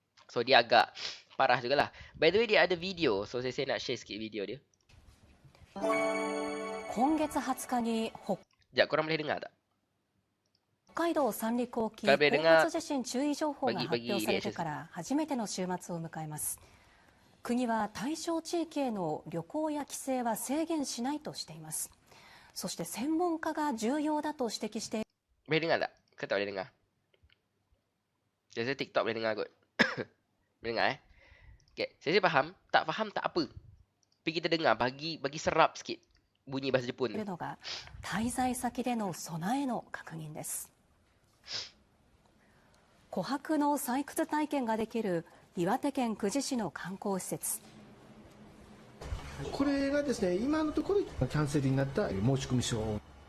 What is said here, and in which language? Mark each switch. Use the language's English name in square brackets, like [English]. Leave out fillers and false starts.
[Malay] So, dia agak parah jugalah. [English] By the way, [Malay] dia ada video. So, saya nak share sikit video dia. [Japanese] 今月20日に [Malay] Sekejap, korang boleh dengar tak? [Japanese] 北海道三陸沖後発地震注意情報が発表されてから初めての週末を迎えます。国は対象地域への旅行や帰省は制限しないとしています。そして専門家が重要だと指摘して。 [Malay] Boleh dengar tak? Ke tak boleh dengar? Biasa TikTok boleh dengar kot. Boleh dengar Okay. Saya faham. Tak faham tak apa. Tapi kita dengar bagi serap sikit bunyi bahasa Jepun [Japanese] るのが滞在先での備えの確認です。琥珀の採掘体験ができる岩手県久慈市の観光施設。これがですね、今のところキャンセルになった申込書。